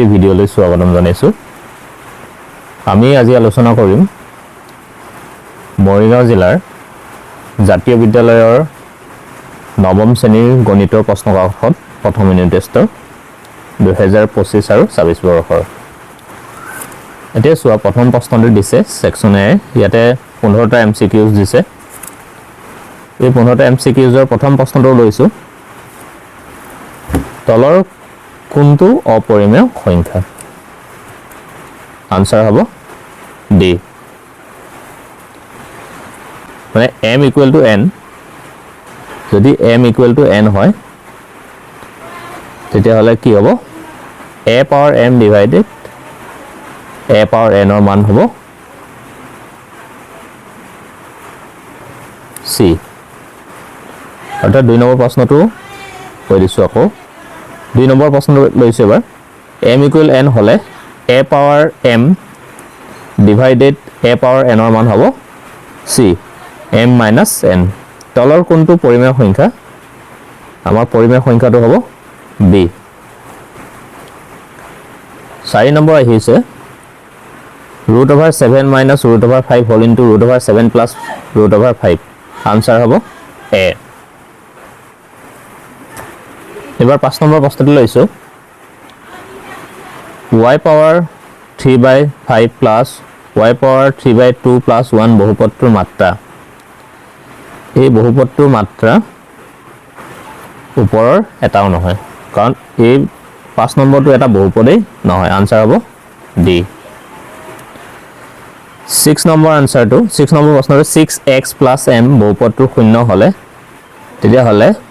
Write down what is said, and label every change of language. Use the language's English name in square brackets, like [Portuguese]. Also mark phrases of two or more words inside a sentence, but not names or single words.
[Assamese] ভিডিঅ'লৈ স্বাগতম জনাইছোঁ আমি আজি আলোচনা কৰিম মৰিগাঁও জিলাৰ জাতীয় বিদ্যালয়ৰ নৱম শ্ৰেণীৰ গণিতৰ প্ৰশ্নকাকত প্ৰথম ইউনিট টেষ্টৰ 2025 আৰু 26 বৰ্ষৰ এতিয়া চোৱা প্ৰথম প্ৰশ্নটো দিছে সেকশন এ ইয়াতে 15টা এমসিকিউজ দিছে এই 15টা এমসিকিউজৰ প্ৰথম প্ৰশ্নটো লৈছো তলৰ কোনটো অপৰিমেয় সংখ্যা আনসাৰ হ'ব ডি মানে [English] m equal to n [Assamese] যদি [English] m equal to n [Assamese] হয় তেতিয়া হলে কি হ'ব [English] a power m divided a power n [Assamese] ৰ মান হ'ব c অৰ্থাৎ 2 নম্বৰ প্ৰশ্নটো কৈ দিছো আকৌ 2 নম্বৰ প্ৰশ্নটো লৈছো এবাৰ [English] m equal n [Assamese] হলে [English] a power m divided a power n [Assamese] ৰ মান হ'ব c [English] m minus n [Assamese] তলৰ কোনটো পৰিমেয় সংখ্যা আমাৰ পৰিমেয় সংখ্যাটো হ'ব b 4 নম্বৰ আহিছে [English] √7 minus √5 whole into √7 plus √5 [Assamese] আনসাৰ হ'ব a এবাৰ 5 নম্বৰ প্ৰশ্নটো লৈছো [English] y power 3/5 plus y power 3/2 plus 1 [Assamese] বহুপদটোৰ মাত্ৰা এই বহুপদটোৰ মাত্ৰা ওপৰৰ এটাও নহয় কাৰণ এই 5 নম্বৰটো এটা বহুপদেই নহয় আনসাৰ হ'ব ডি 6 নম্বৰ আনসাৰটো 6 নম্বৰ প্ৰশ্নটো 6x + m বহুপদটোৰ শূন্য হলে তেতিয়া হলে